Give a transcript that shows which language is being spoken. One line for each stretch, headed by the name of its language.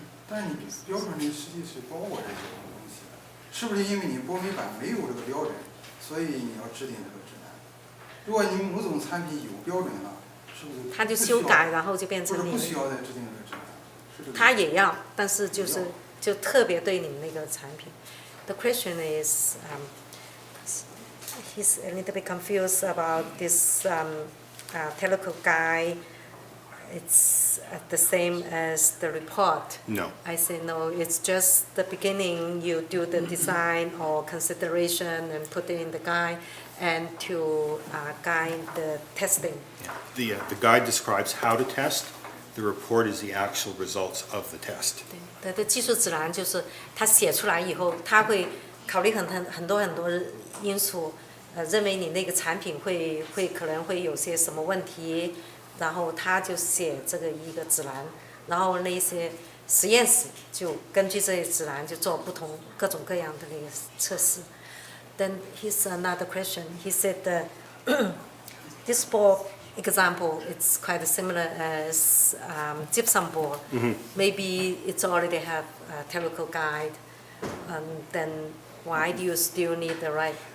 Chinese: 但是你标准里实际是包括这些东西的，是不是因为你波美版没有这个标准，所以你要制定这个指南？如果你某种产品有标准了，是不是？它就修改，然后就变成你。不需要再制定这个指南，是这个。它也要，但是就特别对你们那个产品。
English: The question is, he's a little bit confused about this technical guide, it's the same as the report. No. I say no, it's just the beginning, you do the design or consideration and put it in the guide and to guide the testing. The guide describes how to test. The report is the actual results of the test.
Chinese: 对，它的技术指南就是它写出来以后，它会考虑很多因素，认为你那个产品可能会有些什么问题，然后他就写这个一个指南，然后那些实验室就根据这些指南就做各种各样的那个测试。
English: Then here's another question. He said that this board example, it's quite similar as gypsum board. Maybe it's already have a technical guide. Then why do you still need the right?